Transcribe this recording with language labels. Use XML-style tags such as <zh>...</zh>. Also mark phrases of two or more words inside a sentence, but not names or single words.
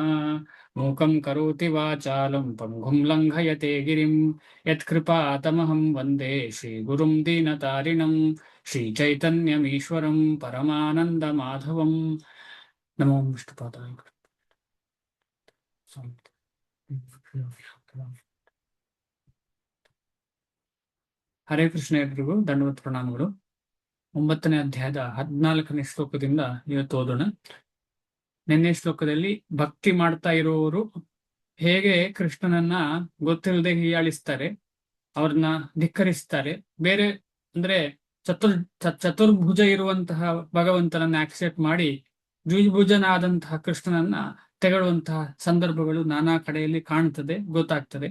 <sa>मूकं करोति वाचालं पङ्गुं लङ्घयते गिरिं यत्कृपातमहं वन्दे श्रीगुरुं दीनतारिणं श्रीचैतन्यमीश्वरं परमानन्दमाधवं। नमो विष्णुपादाय।</sa> <kn>ಹರೇ ಕೃಷ್ಣ ಎಲ್ರಿಗೂ ದಂಡವತ್ ಪ್ರಣಾಮಗಳು. 9ನೇ ಅಧ್ಯಾಯದ 14ನೇ ಶ್ಲೋಕದಿಂದ ಇವತ್ತು ಓದೋಣ. ನಿನ್ನೆ ಶ್ಲೋಕದಲ್ಲಿ ಭಕ್ತಿ ಮಾಡ್ತಾ ಇರುವವರು ಹೇಗೆ ಕೃಷ್ಣನನ್ನ ಗೊತ್ತಿಲ್ಲದೆ ಹೀಯಾಳಿಸ್ತಾರೆ, ಅವ್ರನ್ನ ಧಿಕ್ಕರಿಸ್ತಾರೆ. ಬೇರೆ ಅಂದ್ರೆ ಚತುರ್ಭುಜ ಇರುವಂತಹ ಭಗವಂತನನ್ನ ಆಕ್ಸೆಪ್ಟ್ ಮಾಡಿ ದ್ವಿಭುಜನಾದಂತಹ ಕೃಷ್ಣನನ್ನ ತೆಗಳುವಂತಹ ಸಂದರ್ಭಗಳು ನಾನಾ ಕಡೆಯಲ್ಲಿ ಕಾಣ್ತದೆ, ಗೊತ್ತಾಗ್ತದೆ.</kn>